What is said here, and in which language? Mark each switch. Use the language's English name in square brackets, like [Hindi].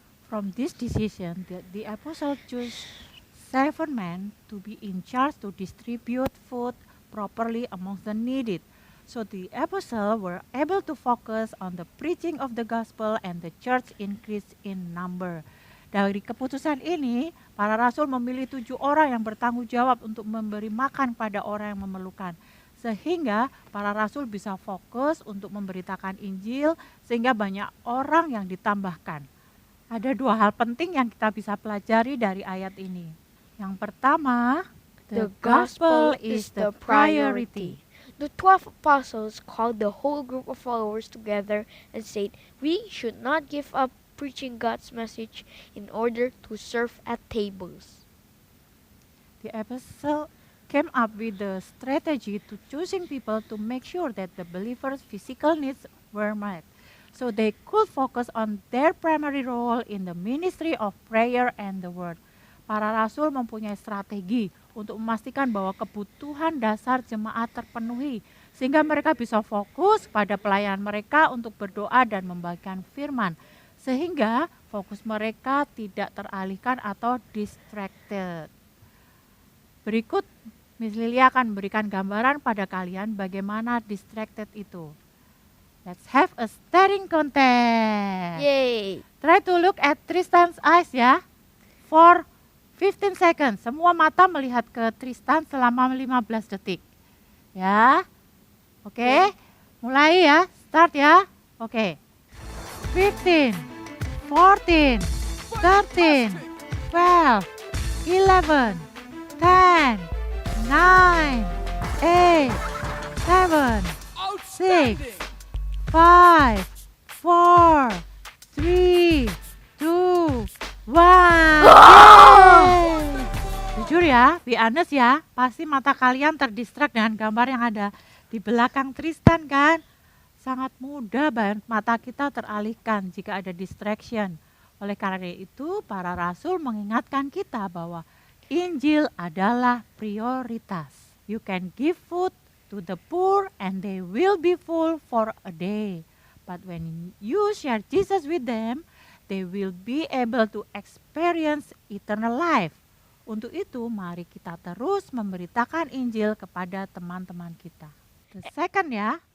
[English] From this decision, the apostle chose 7 men to be in charge to distribute food properly among the needy. So the apostles were able to focus on the preaching of the gospel and the church increased in number. [Indonesian] Dari keputusan ini, para rasul memilih 7 orang yang bertanggung jawab untuk memberi makan pada orang yang memerlukan. Sehingga para rasul bisa fokus untuk memberitakan Injil sehingga banyak orang yang ditambahkan. Ada 2 hal penting yang kita bisa pelajari dari ayat ini. Yang pertama, [English] the gospel is the priority. The 12 apostles called the whole group of followers together and said, "We should not give up preaching God's message in order to serve at tables." The apostle came up with the strategy to choosing people to make sure that the believers' physical needs were met, so they could focus on their primary role in the ministry of prayer and the word. [Indonesian] Para rasul mempunyai strategi untuk memastikan bahwa kebutuhan dasar jemaat terpenuhi, sehingga mereka bisa fokus pada pelayanan mereka untuk berdoa dan membagikan firman, sehingga fokus mereka tidak teralihkan atau distracted. Berikut Miss Lilia akan memberikan gambaran pada kalian bagaimana distracted itu. [English] Let's have a staring contest. Yay! Try to look at Tristan's eyes ya. For 15 seconds. [Indonesian] Semua mata melihat ke Tristan selama 15 detik. Ya. Oke. Mulai ya. Start ya. Oke. [English] 15, 14, 13, 12, 11, 10, 9, 8, 7, 6, 5, 4, 3, 2, 1. [Indonesian] Jujur ya, [English] be honest [Indonesian] ya, pasti mata kalian terdistract dengan gambar yang ada di belakang Tristan kan? Sangat mudah mata kita teralihkan jika ada distraction. Oleh karena itu, para rasul mengingatkan kita bahwa Injil adalah prioritas. [English] You can give food to the poor and they will be full for a day. But when you share Jesus with them, they will be able to experience eternal life. [Indonesian] Untuk itu, mari kita terus memberitakan Injil kepada teman-teman kita. [English] The second [Indonesian] ya,